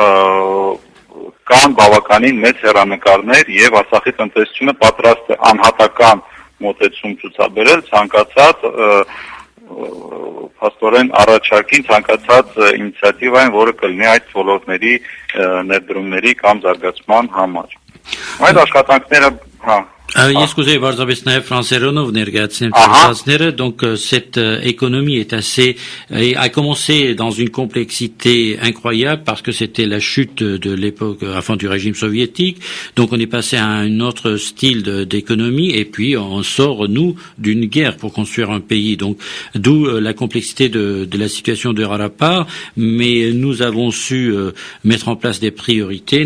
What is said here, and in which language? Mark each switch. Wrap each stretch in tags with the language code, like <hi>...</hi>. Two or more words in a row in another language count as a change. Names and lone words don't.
<hy>կան բավականին մեծ հեռանկարներ եւ Արցախի տնտեսությունը պատրաստ է անհատական մոտեցում ցուցաբերել ցանկացած փաստորեն առաջարկին ցանկացած ինիցիատիվային, որը կլինի այդ ոլորտների ներդրումների կամ զարգացման համար։ Այդ աշխատանքները, Ես կուզեի բարձրապես նաև ֆրանսերենով ներկայացնել ֆրանսիացիները,</hy> <fr>donc cette économie est assez a commencé dans une complexité incroyable parce que c'était la chute de l'époque enfin du régime soviétique, donc on est passé à un autre style d'économie et puis on sort nous d'une guerre pour construire un pays, donc d'où la complexité de la situation de Rarapar, mais nous avons su mettre en place des priorités.</fr>